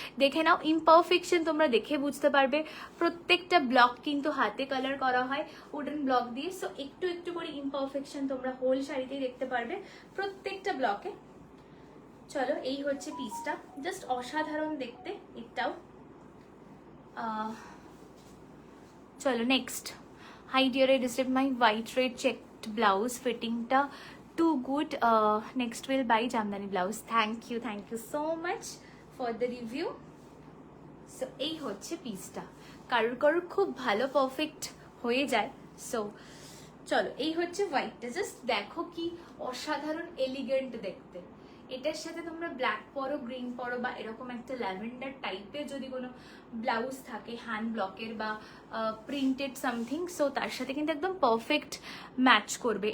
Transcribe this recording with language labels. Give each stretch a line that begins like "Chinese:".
Bangla: দেখে নাও, ইমপারফেকশন তোমরা দেখে বুঝতে পারবে। প্রত্যেকটা ব্লক কিন্তু হাতে কালার করা হয় উডেন ব্লক দিয়ে। সো একটু একটু করে ইমপারফেকশন তোমরা হোল শাড়িতেই দেখতে পারবে, প্রত্যেকটা ব্লকে। চলো, এই হচ্ছে পিসটা, জাস্ট অসাধারণ দেখতে এটাও। চলো next.
English: Hi dear, I received my white red checked blouse, fittingটা too good, next will buy jamdani blouse. Thank you so much for the review.
Bangla: So এই হচ্ছে পিসটা। কারুর খুব ভালো পারফেক্ট হয়ে যায়। সো চলো এই হচ্ছে হোয়াইটটা, জাস্ট দেখো কি অসাধারণ এলিগেন্ট দেখতে। এটার সাথে তোমরা ব্ল্যাক পরো, গ্রিন পরো, বা এরকম একটা ল্যাভেন্ডার টাইপের যদি কোনো ব্লাউজ থাকে হ্যান্ড ব্লকের বা প্রিন্টেড সামথিং, সো তার সাথে কিন্তু একদম পারফেক্ট ম্যাচ করবে।